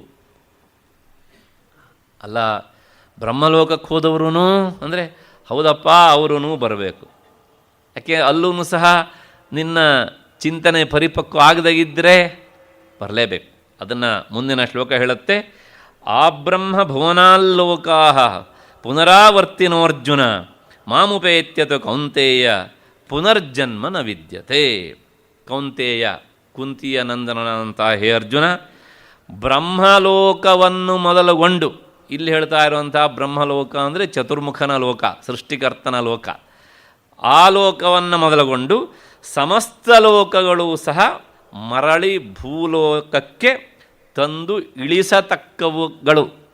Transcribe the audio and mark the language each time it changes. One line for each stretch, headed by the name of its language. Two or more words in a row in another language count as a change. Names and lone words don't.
Kannada: ಅಲ್ಲ, ಬ್ರಹ್ಮಲೋಕಕ್ಕೆ ಹೋದವರು ಅಂದರೆ ಹೌದಪ್ಪ, ಅವರೂ ಬರಬೇಕು. ಯಾಕೆ ಅಲ್ಲೂ ಸಹ ನಿನ್ನ ಚಿಂತನೆ ಪರಿಪಕ್ವ ಆಗದಾಗಿದ್ದರೆ ಬರಲೇಬೇಕು. ಅದನ್ನು ಮುಂದಿನ ಶ್ಲೋಕ ಹೇಳುತ್ತೆ.
Sanskrit: ಆ ಬ್ರಹ್ಮ ಭುವನಾಲ್ಲೋಕಾ ಪುನರಾವರ್ತಿನೋರ್ಜುನ ಮಾಮುಪೇತ್ಯತು ಕೌಂತೇಯ ಪುನರ್ಜನ್ಮ ನ ವಿದ್ಯತೆ. ಕೌಂತೇಯ,
Kannada: ಕುಂತಿಯ ನಂದನಂತ ಹೇ ಅರ್ಜುನ, ಬ್ರಹ್ಮಲೋಕವನ್ನು ಮೊದಲುಗೊಂಡು, ಇಲ್ಲಿ ಹೇಳ್ತಾ ಇರುವಂಥ ಬ್ರಹ್ಮಲೋಕ ಅಂದರೆ ಚತುರ್ಮುಖನ ಲೋಕ, ಸೃಷ್ಟಿಕರ್ತನ ಲೋಕ. ಆ ಲೋಕವನ್ನು ಮೊದಲುಗೊಂಡು ಸಮಸ್ತ ಲೋಕಗಳು ಸಹ ಮರಳಿ ಭೂಲೋಕಕ್ಕೆ ತಂದು ಇಳಿಸತಕ್ಕವುಗಳು.